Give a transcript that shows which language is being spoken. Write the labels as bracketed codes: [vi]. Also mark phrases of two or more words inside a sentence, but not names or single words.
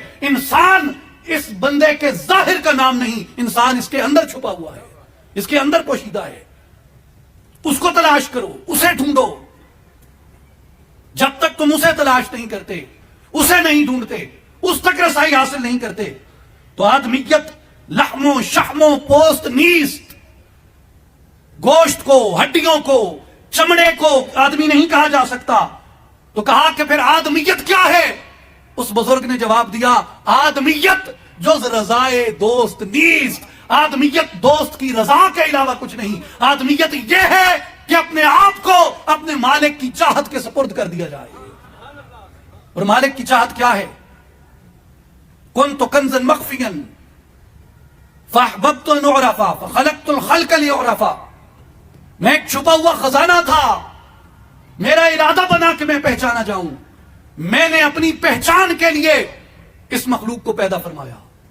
[ur] انسان اس بندے کے ظاہر کا نام نہیں، انسان اس کے اندر چھپا ہوا ہے، اس کے اندر پوشیدہ ہے۔ اس کو تلاش کرو، اسے ڈھونڈو۔ جب تک تم اسے تلاش نہیں کرتے، اسے نہیں ڈھونڈتے، اس تک رسائی حاصل نہیں کرتے تو [fa] آدمیت لحم و شحم و پوست نیست، [ur] گوشت کو، ہڈیوں کو، چمڑے کو آدمی نہیں کہا جا سکتا۔ تو کہا کہ پھر آدمیت کیا ہے؟ اس بزرگ نے جواب دیا، [fa] آدمیت جز رضائے دوست نیست، [ur] آدمیت دوست کی رضا کے علاوہ کچھ نہیں۔ آدمیت یہ ہے کہ اپنے آپ کو اپنے مالک کی چاہت کے سپرد کر دیا جائے۔ اور مالک کی چاہت کیا ہے؟ [ar] کنت کنزا مخفیا فاحببت ان اعرف فخلقت الخلق لیعرف، [ur] میں ایک چھپا ہوا خزانہ تھا، میرا ارادہ بنا کہ میں پہچانا جاؤں، میں نے اپنی پہچان کے لیے اس مخلوق کو پیدا فرمایا۔